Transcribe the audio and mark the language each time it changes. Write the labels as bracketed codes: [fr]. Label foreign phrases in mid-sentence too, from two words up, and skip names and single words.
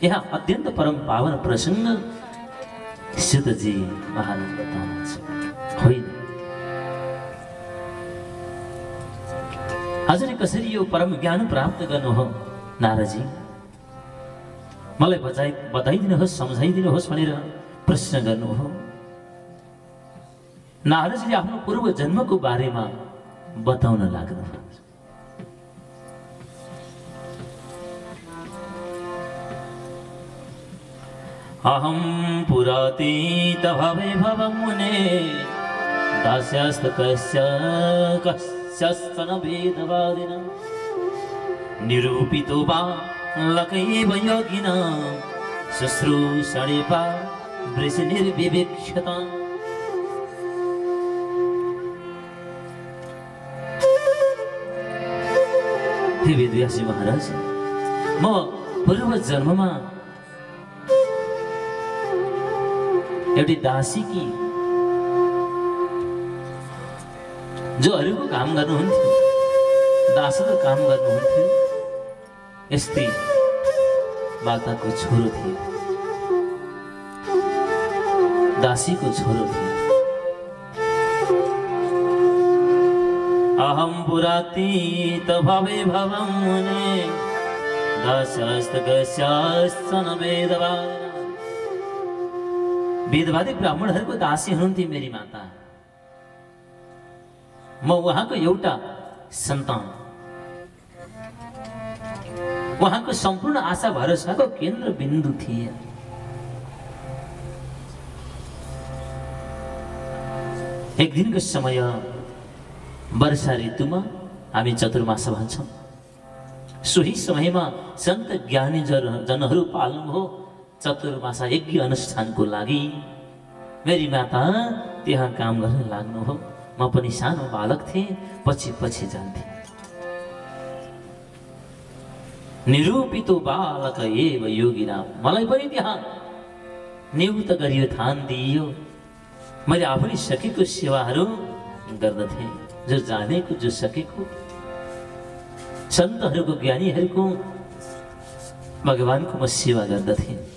[ne] यहाँ अत्यंत परम पावन प्रसंग सुतजी महाराज बताउनुहुन्छ होइन हजुरले कसरी यो परम ज्ञान प्राप्त गर्नु हो नारदजी मलाई बताइदिनुहोस् सम्झाइदिनुहोस् भनेर प्रश्न गर्नु हो। नारदजीले आफ्नो पूर्व जन्मको बारेमा बताउन लाग्नु हो। [sa] अहम पुरातीत भवे भवं मुने दास्यस्त कस्यस्तन वेदवादिना निरूपितो बालकैव योगिना शुश्रूषणेपा वृषनिर्विवेक्ष्यता। [ne] हे वेदव्यासजी महाराज म पूर्व जन्ममा एउटी दासी कि जो अरूको काम गर्नुहुन्थ्यो दासीको काम गर्नुहुन्थ्यो यस्तै माताको छोरो थियो दासीको छोरो थियो। [sa] अहम पुरातीत भवे भवं मुने दास्यस्तकस्यास्तन वेदवादिना [ne] वेदवादी ब्राह्मणहरूको दासी हुनुहुन्थे मेरी माता। म उहाँको एउटा सन्तान उहाँको सम्पूर्ण आशा भरोसाको केन्द्र बिन्दु थिए। एक दिनको समय वर्षा ऋतुमा हामी चतुर्मास भन्छौँ सोही समयमा सन्त ज्ञानी जनहरू पाल्नुभयो चतुर्मासा यज्ञ अनुष्ठानको लागि मेरी माता त्यहाँ काम गर्न लाग्नु हो। म पनि सानो बालक थिएँ पछि पछि जान्थे। [sa] निरूपितो बालक एव योगिना [ne] मलाई पनि त्यहाँ नियुक्त गरियो थान दिइयो। मैले आफूले सकेको सेवाहरू गर्दथे जो जानेको जो सकेको सन्तहरूको ज्ञानीहरूको भगवानको म सेवा गर्दथे।